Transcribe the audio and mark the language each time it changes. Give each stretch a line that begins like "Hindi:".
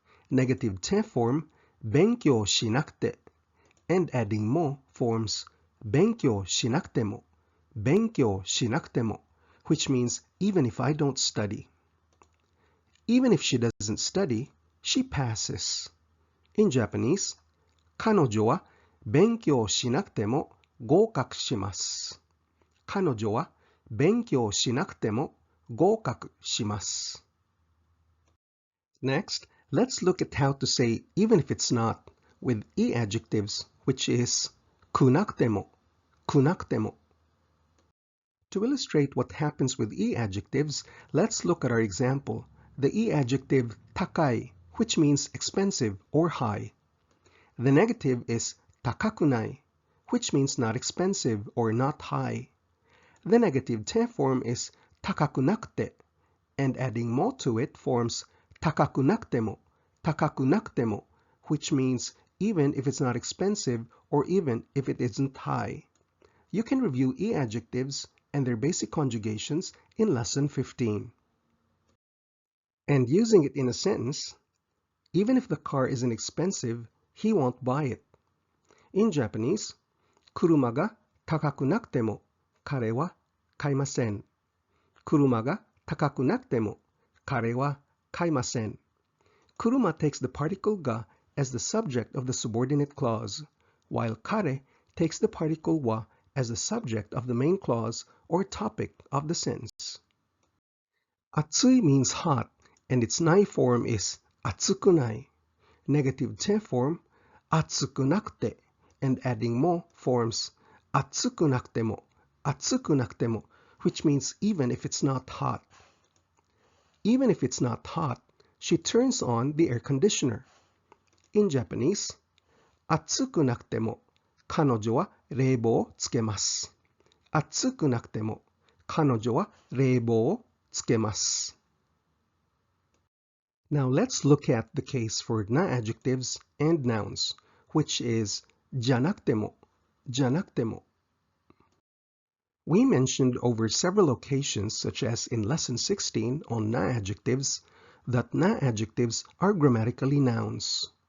English: Negative te form,
Japanese: benkyou shinakute.
English: And adding mo forms
Japanese: benkyou shinakutemo, benkyou shinakutemo,
English: which means even if I don't study. Even if she doesn't study, she passes. In Japanese,
Japanese: 彼女は勉強しなくても合格します。彼女は勉強しなくても合格します。
English: Next, let's look at how to say even if it's not with E-adjectives, which is
Japanese: くなくても, くなくても.
English: To illustrate what happens with E-adjectives, let's look at our example, the E-adjective 高い, which means expensive or high. The negative is 高くない, which means not expensive or not high. The negative te form is 高くなくて, and adding mo to it forms
Japanese: 高くなくても, 高くなくても,
English: which means even if it's not expensive or even if it isn't high. You can review E-adjectives and their basic conjugations in lesson 15. And using it in a sentence, even if the car isn't expensive, he won't buy it. In Japanese,
Japanese: 車が高くなくても彼は買いません。車が高くなくても彼は買いません。
English: 車 takes the particle ga as the subject of the subordinate clause, while kare takes the particle wa as the subject of the main clause or topic of the sentence. Atsui means hot, and its nai form is atsukunai. Negative te form, atsukunakute, and adding mo forms
Japanese: atsukunakutemo, atsukunakutemo,
English: which means even if it's not hot. Even if it's not hot, she turns on the air conditioner. In Japanese,
Japanese: 暑くなくても彼女は冷房をつけます。暑くなくても彼女は冷房をつけます。
English: Now let's look at the case for na-adjectives and nouns, which is
Japanese: じゃなくても, じゃなくても.
English: We mentioned over several occasions, such as in lesson 16 on na-adjectives, that na-adjectives are grammatically nouns.